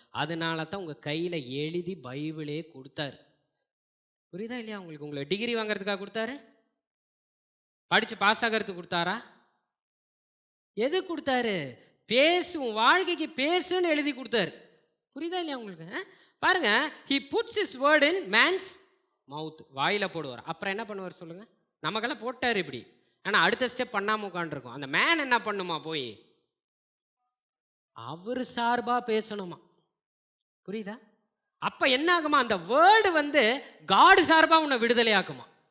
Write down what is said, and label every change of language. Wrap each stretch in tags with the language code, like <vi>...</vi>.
<ta>அதனால தான் உங்கள் கையில் எழுதி பைபிளே கொடுத்தாரு. புரியுதா இல்லையா உங்களுக்கு? உங்களை டிகிரி வாங்கிறதுக்காக கொடுத்தாரு? படித்து பாஸ் ஆகிறதுக்கு கொடுத்தாரா? எது கொடுத்தாரு? பேசும் வாழ்க்கைக்கு பேசுன்னு எழுதி கொடுத்தாரு. புரியுதா இல்லையா உங்களுக்கு? பாருங்க,</ta> <en>he puts his word in man's mouth.</en> <ta>வாயில போடுவார். அப்புறம் என்ன பண்ணுவார் சொல்லுங்க? நமக்கெல்லாம் போட்டார் இப்படி. ஆனால் அடுத்த ஸ்டெப் பண்ணாமல் உட்காந்துருக்கோம். அந்த மேன் என்ன பண்ணுமா? போய் அவர் சார்பாக பேசணுமா? புரியுதா? அப்போ என்ன ஆகுமா? அந்த வேர்டு காடு சார்பாக உன்னை விடுதலை ஆக்குமா.</ta>